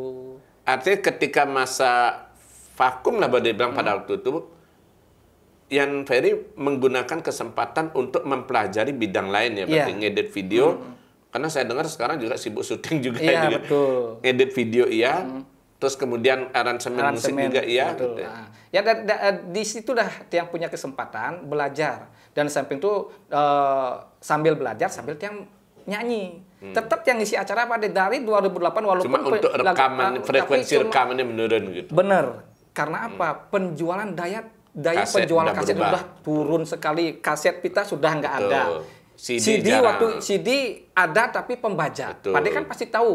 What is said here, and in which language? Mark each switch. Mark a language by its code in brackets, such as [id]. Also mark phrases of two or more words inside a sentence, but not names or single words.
[id] Artinya ketika masa vakum lah Bade bilang pada waktu itu, Yan Ferry menggunakan kesempatan untuk mempelajari bidang lain ya, berarti ngedit video. Karena saya dengar sekarang juga sibuk syuting juga. Iya, betul. Ngedit video terus kemudian aransemen musik juga betul. Gitu. Ya di situ dah Tiang punya kesempatan belajar, dan samping itu sambil belajar sambil Tiang nyanyi. Tetap Tiang ngisi acara pada dari 2008 walaupun cuma untuk rekaman frekuensi rekamannya menurun gitu. Bener. Karena apa? Penjualan daya penjualan kaset sudah turun sekali. Kaset pita sudah nggak ada. CD waktu CD ada tapi pembajak. Padahal kan pasti tahu